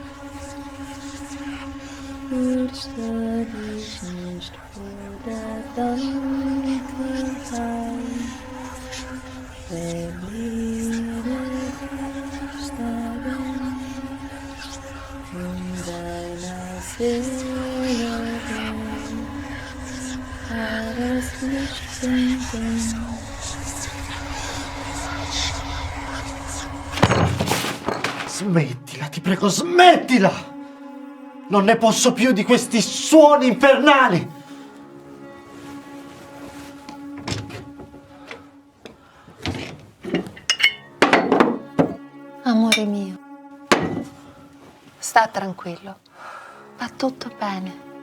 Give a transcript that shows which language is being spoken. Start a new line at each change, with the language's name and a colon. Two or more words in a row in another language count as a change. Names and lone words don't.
German: Fürchte dich nicht vor der Dunkelheit. Verliere dich darin in deiner Seele. Wahres Licht finden.
Italian: Smettila, ti prego, smettila! Non ne posso più di questi suoni infernali! Amore mio, sta tranquillo, va tutto bene.